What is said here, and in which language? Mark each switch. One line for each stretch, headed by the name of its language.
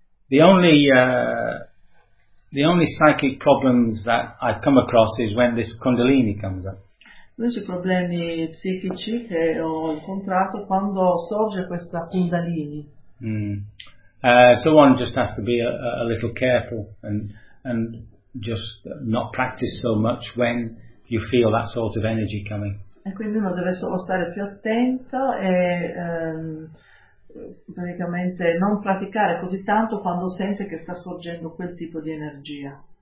English: The only psychic problems that I've come across is when this Kundalini comes up.
Italian: Invece problemi psichici che ho incontrato quando sorge questa Kundalini.
English: So one just has to be a little careful and just not practice so much when you feel that sort of energy coming.
Italian: E quindi uno deve solo stare più attento e praticamente non praticare così tanto quando sente che sta sorgendo quel tipo di energia.